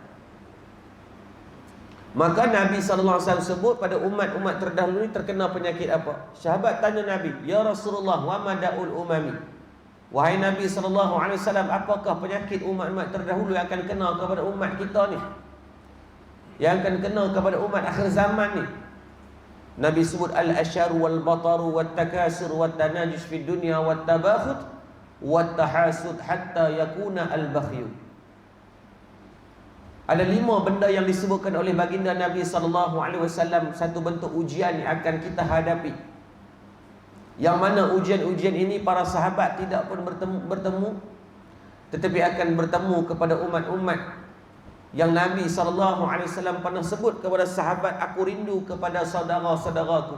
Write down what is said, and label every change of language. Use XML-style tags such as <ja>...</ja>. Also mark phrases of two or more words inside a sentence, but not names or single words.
<ms>Maka Nabi SAW sebut pada umat-umat terdahulu ni terkena penyakit apa? Sahabat tanya Nabi,</ms> <ar>يا رسول الله، وما داء الأمم.</ar> <ms>Wahai Nabi SAW, apakah penyakit umat-umat terdahulu yang akan kena kepada umat kita ni, yang akan kena kepada umat akhir zaman ni? Nabi sebut</ms> <ar>الأشر والبطر والتكاثر والتناجش في الدنيا والتباغض والتحاسد حتى يكون البغي.</ar> <ms>Ada 5 benda yang disebutkan oleh baginda Nabi SAW, satu bentuk ujian yang akan kita hadapi, yang mana ujian-ujian ini para sahabat tidak pun bertemu, tetapi akan bertemu kepada umat-umat yang Nabi SAW pernah sebut kepada sahabat, aku rindu kepada saudara-saudaraku.</ms>